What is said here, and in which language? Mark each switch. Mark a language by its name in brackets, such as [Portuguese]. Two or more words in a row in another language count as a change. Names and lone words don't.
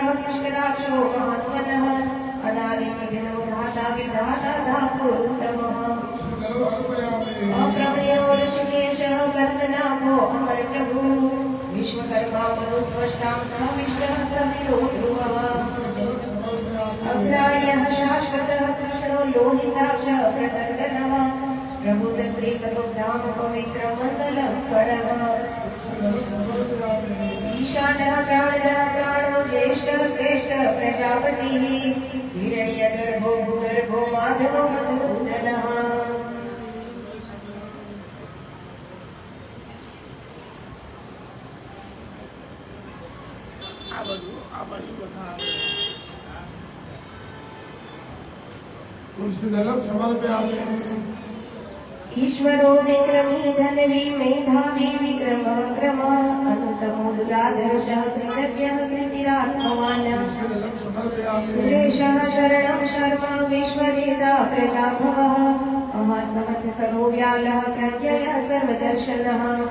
[Sanskrit] पुष्कराक्षो महास्वनः अनादिविघ्नो धाता विधाता धातुरुत्तमः अप्रमेयो ऋषिकेशः पद्मनाभो अमरप्रभुः विश्वकर्मा मनुस्वष्टां सह विष्णुः स्थविरो ध्रुवः अग्राह्यः शाश्वतः कृष्णो लोहिताक्षः प्रतर्दनः प्रबुद्ध श्रीकदुग्धाम पवित्रं मङ्गलं परमः ईशानः प्राणदः प्राणो ज्येष्ठः श्रेष्ठः प्रजापतिः हिरण्यगर्भो भूगर्भो माधवो मधुसूदनः [Gujarati] આ બાજુ બધા તુલસી દલક સમર્પે આપે [Sanskrit] ईश्वरो विक्रमी धनवी मेधावी विक्रमः क्रमः अनुतमो दुराधर्षः कृतज्ञः कृतिरात्मवान् सुरेशः शरणं शर्मा विश्ववेदा प्रजाभवः महासमत् सरोव्यालः प्रत्ययः सर्वदर्शनः